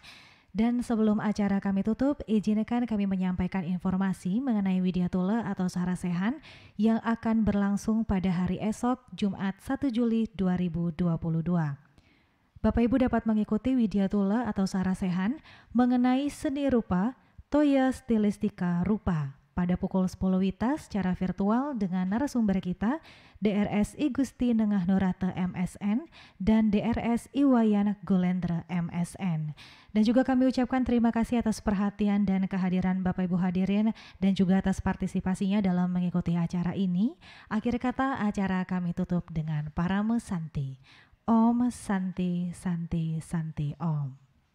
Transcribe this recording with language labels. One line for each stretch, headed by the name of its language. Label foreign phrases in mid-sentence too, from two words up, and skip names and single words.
Indonesian: Dan sebelum acara kami tutup, izinkan kami menyampaikan informasi mengenai Widyatula atau Sarasehan yang akan berlangsung pada hari esok, Jumat 1 Juli 2022. Bapak Ibu dapat mengikuti Widyatula atau Sarasehan mengenai seni rupa, Toya Stilistika Rupa pada pukul 10 WITA secara virtual dengan narasumber kita DRS I Gusti Nengah Norate MSN dan DRS Iwayan Golendra MSN. Dan juga kami ucapkan terima kasih atas perhatian dan kehadiran Bapak Ibu hadirin dan juga atas partisipasinya dalam mengikuti acara ini. Akhir kata acara kami tutup dengan Parama Santi.
Sanskrit: Om Santi, Santi, Santi Om.